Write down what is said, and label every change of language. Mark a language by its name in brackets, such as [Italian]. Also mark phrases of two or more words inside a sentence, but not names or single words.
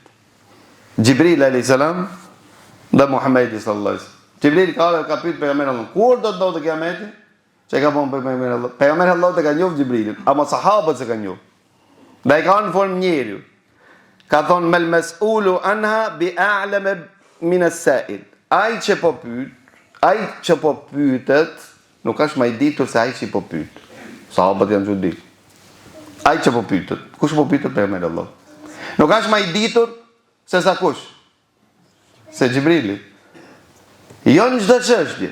[Albanian] Gjibril a.s. dhe Muhammedi [Arabic] صلى الله عليه وسلم. [Albanian] Gjibril ka pyet pejgamberin Allah, kur do të ndodhë kiameti? Çe ka thonë pejgamberi Allah? Pejgamberi Allah të ka njohur Gjibrilin, ama sahabët se kanë njohur. Dhe i kanë në formë njeriu. Ka thonë [Arabic] ما المسؤول عنها بأعلم من السائل. [Albanian] Ai që po pyet, nuk është më i ditur se ai që po pyet. Sahabët janë çudi. Ai që po pyet, kush po pyet pejgamberi Allah? Nuk është më i ditur se sa kush? Se Gjibrili. Jo në çdo çështje.